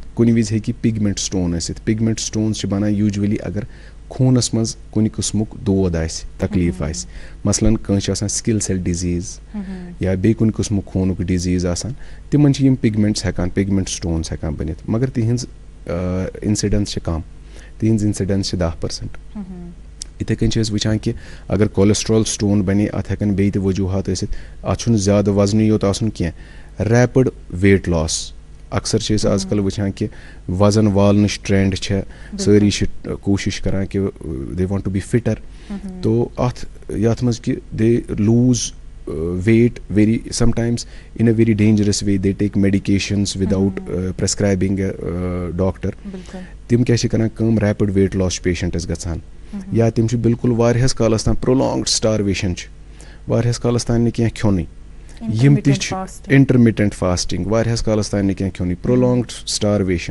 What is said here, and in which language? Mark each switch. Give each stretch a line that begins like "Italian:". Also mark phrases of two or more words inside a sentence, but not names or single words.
Kashmiri: کُنہِ وِزِ ہیٚکہِ
English: pigment stone
Kashmiri: ٲسِتھ.
English: pigment stones
Kashmiri: چھِ بنان یوٗجؤلی اگر خوٗنس منٛز کُنہِ قٕسمُک دود آسہِ, تکلیٖف آسہِ, مثلاً کٲنٛسہِ چھِ آسان
English: sickle cell disease
Kashmiri: یا بیٚیہِ کُنہِ قٕسمُک خوٗنُک ڈِزیٖز آسان, تِمن چھِ یِم پِگمنٹس ہٮ۪کان,
English: pigment stones
Kashmiri: ہٮ۪کان بٔنِتھ, مگر تِہنٛز اِنسِڈنس چھِ کم, تِہنٛز اِنسِڈنس چھِ 10%. یِتھٕے کٔنۍ چھِ أسۍ وٕچھان کہِ اگر
English: cholesterol stone
Kashmiri: بنے اتھ ہٮ۪کن بیٚیہِ تہِ وجوٗہات ٲسِتھ. اتھ چھُنہٕ زیادٕ وزنٕے یوت آسُن کینٛہہ,
English: rapid weight loss.
Kashmiri: اکثر چھِ أسۍ آز کل وٕچھان کہِ وزن والنٕچ ٹرینڈ چھےٚ, سٲری چھِ کوٗشش کران کہِ
English: they want to be fitter.
Kashmiri: تو اتھ یتھ منٛز کہِ
English: they lose weight very some times in a very dangerous way. They take medications without prescribing a doctor.
Kashmiri: تِم کیٛاہ چھِ کران کٲم,
English: rapid weight loss
Kashmiri: چھُ پیشنٹس گژھان, یا تِم چھِ بالکُل واریاہس کالس تام
English: prolonged starvation
Kashmiri: چھِ, واریاہس کالس تام نہٕ کینٛہہ کھیوٚنٕے. یِم تہِ چھِ
English: intermittent fasting,
Kashmiri: واریاہس کالس تام نہٕ کینٛہہ کھیوٚنٕے,
English: prolonged starvation.